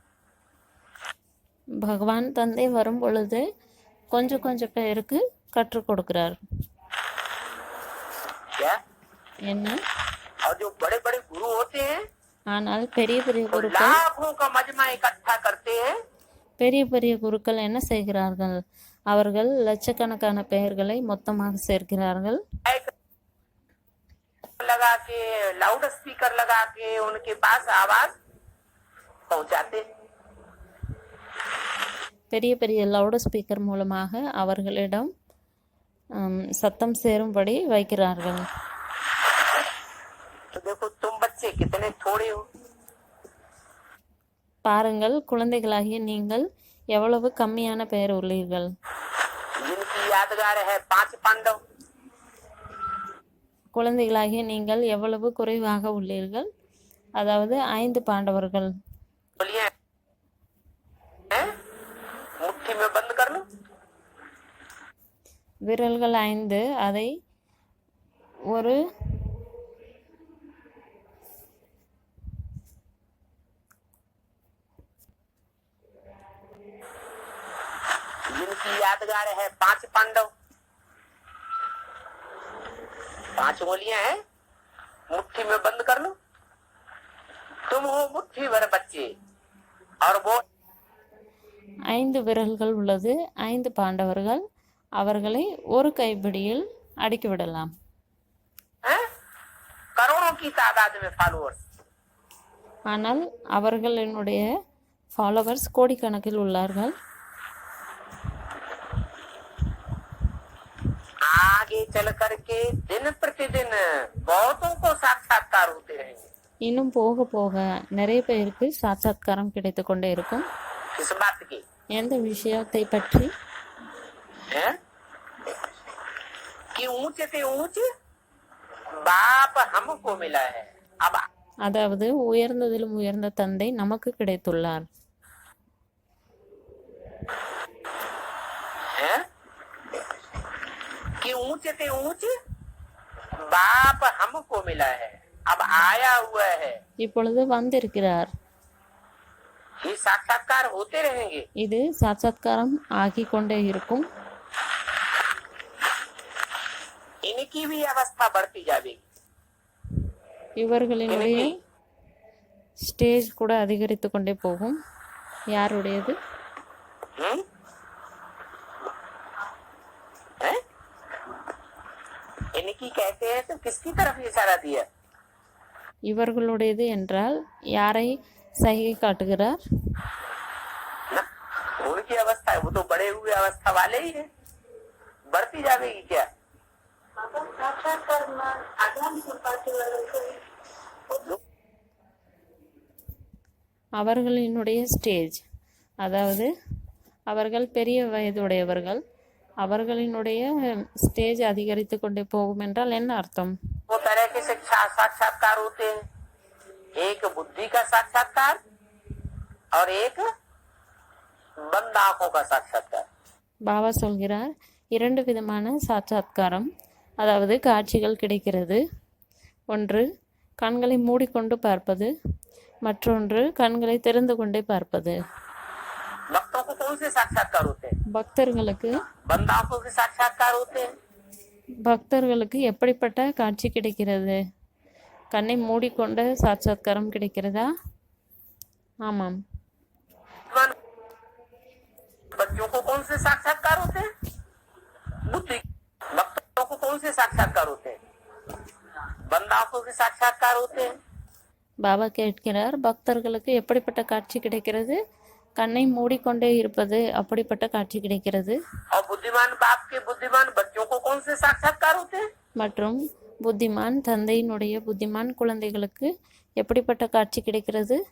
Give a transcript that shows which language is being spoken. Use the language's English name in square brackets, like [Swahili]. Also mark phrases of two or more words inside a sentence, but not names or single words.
[Tamil] பகவான் தந்தை வரும் பொழுது கொஞ்சம் கொஞ்சம் பேருக்கு கற்றுக் கொடுக்கிறார். [Hindi] क्या? [Tamil] என்ன? [Hindi] और जो बड़े बड़े गुरु होते हैं [Tamil] ஆனால் பெரிய பெரிய [Hindi] वो [Tamil] குருக்கள் [Hindi] लाखों का मजमा इकट्ठा करते हैं। [Tamil] பெரிய பெரிய குருக்கள் என்ன செய்கிறார்கள்? அவர்கள் லட்சக்கணக்கான பெயர்களை மொத்தமாக சேர்க்கிறார்கள். [Hindi] लगा के [English] loud speaker [Hindi] लगा के उनके पास आवाज पहुंचाते। [Tamil] பெரிய பெரிய [English] loud speaker [Tamil] மூலமாக அவர்களிடம் சத்தம் சேரும்படி வைக்கிறார்கள். [Hindi] तो देखो तुम बच्चे कितने थोड़े हो। [Tamil] பாருங்கள், குழந்தைகளாகிய நீங்கள் எவ்வளவு கம்மியான பெயர் உள்ளீர்கள். [Hindi] जिनकी यादगार है 5 पांडव। [Tamil] குழந்தைகளாகிய நீங்கள் எவ்வளவு குறைவாக உள்ளீர்கள், அதாவது 5 பாண்டவர்கள். [Hindi] बोलिए मुट्ठी में बंद कर लो। [Tamil] விரல்கள் 5, அதை ஒரு [Hindi] जिनकी यादगार है 5 पांडव, 5 उंगलियां हैं, मुट्ठी में बंद कर लो। तुम हो मुट्ठी भर बच्चे और वो [Tamil] 5 விரல்கள் உள்ளது, 5 பாண்டவர்கள். அவர்களை ஒரு கைப்பிடியில் அடக்கிவிடலாம். [Hindi] करोड़ों की तादाद में फॉलोअर्स। [Tamil] ஆனால் அவர்களினுடைய ஃபாலோவர்ஸ் கோடிக்கணக்கில் உள்ளார்கள். [Hindi] आगे चल करके दिन प्रतिदिन बहुतों को साक्षात्कार होते रहेंगे। [Tamil] இன்னும் போக போக நிறைய பேருக்கு சாட்சாத்காரம் கிடைத்து கொண்டே இருக்கும். [Hindi] किस बात की? [Tamil] எந்த விஷயத்தை பற்றி? [Hindi] है कि ऊंचे से ऊंचे बाप हमको मिला है। अब [Tamil] அதாவது உயர்ந்ததிலும் உயர்ந்த தந்தை நமக்கு கிடைத்துள்ளார். [Hindi] है कि ऊंचे से ऊंचे बाप हमको मिला है, अब आया हुआ है। [Tamil] இப்பொழுது வந்திருக்கிறார். [Hindi] ये साक्षात्कार होते रहेंगे। [Tamil] இது சாட்சாத்காரம் ஆகிக் கொண்டே இருக்கும். [Hindi] इनकी भी अवस्था बढ़ती जाएगी। [Tamil] இவர்களினுடைய ஸ்டேஜ் கூட அதிகரித்து கொண்டே போகும். யாருடையது? [Hindi] इनकी कहते हैं तो किसकी तरफ इशारा दिया? [Tamil] இவர்களுடையது என்றால் யாரை சைகை காட்டுகிறார்? [Hindi] उनकी अवस्था है, वो तो बड़े हुए अवस्था वाले ही है, बढ़ती जाएगी क्या? [Tamil] அவர்களினுடைய ஸ்டேஜ், அதாவது அவர்கள் பெரிய வயதுடையவர்கள். அவர்களினுடைய ஸ்டேஜ் அதிகரித்து கொண்டே போகும் என்றால் என்ன அர்த்தம்? [Hindi] वो तरह के साक्षात्कार होते हैं, एक बुद्धि का साक्षात्कार और एक बंद आंखों का साक्षात्कार। [Tamil] பாபா சொல்கிறார், 2 விதமான சாட்சாத்காரம், அதாவது காட்சிகள் கிடைக்கிறது. ஒன்று கண்களை மூடிக்கொண்டு பார்ப்பது, மற்றொன்று கண்களை திறந்து கொண்டே பார்ப்பது. [Hindi] भक्तों को कौन से साक्षात्कार होते हैं? [Tamil] பக்தர்களுக்கு [Hindi] बंद आंखों के साक्षात्कार होते हैं। [Tamil] பக்தர்களுக்கு எப்படிப்பட்ட காட்சி கிடைக்கிறது? கண்ணை மூடிக்கொண்ட சாட்சாத்காரம் கிடைக்கிறதா? ஆமாம். [Hindi] बच्चों को कौन से साक्षात्कार होते हैं? बुद्धि। भक्तों को कौन से साक्षात्कार होते हैं? बंद आंखों के साक्षात्कार होते हैं। [Tamil] பாபா கேட்கிறார், பக்தர்களுக்கு எப்படிப்பட்ட காட்சி கிடைக்கிறது? கண்ணை மூடிக்கொண்டே இருப்பது, அப்படிப்பட்ட காட்சி கிடைக்கிறது. [Hindi] और बुद्धिमान बाप के बुद्धिमान बच्चों को कौन से साक्षात्कार होते हैं? [Tamil] மற்றும் புத்திமான் தந்தையினுடைய புத்திமான் குழந்தைகளுக்கு எப்படிப்பட்ட காட்சி கிடைக்கிறது?